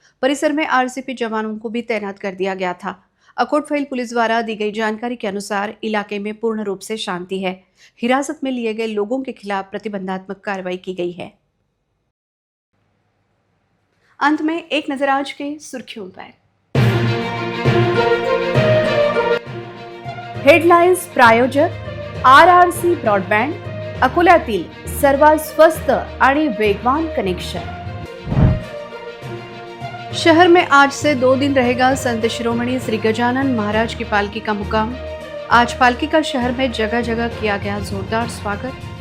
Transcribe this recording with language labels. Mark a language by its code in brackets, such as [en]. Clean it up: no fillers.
[hi] परिसर में आरसीपी जवानों को भी तैनात कर दिया गया था। अकोटफैल पुलिस द्वारा दी गई जानकारी के अनुसार इलाके में पूर्ण रूप से शांति है। हिरासत में लिए गए लोगों के खिलाफ प्रतिबंधात्मक कार्रवाई की गई है। अंत में एक नजर आज के सुर्खियों पर। [mr] हेडलाइन्स प्रायोजक आरआरसी ब्रॉडबँड, अकोल्यातील सर्वात स्वस्त आणि वेगवान कनेक्शन। [hi] शहर में आज से 2 दिन रहेगा संत शिरोमणि श्री गजानन महाराज की पालकी का मुकाम। आज पालकी का शहर में जगह जगह किया गया जोरदार स्वागत।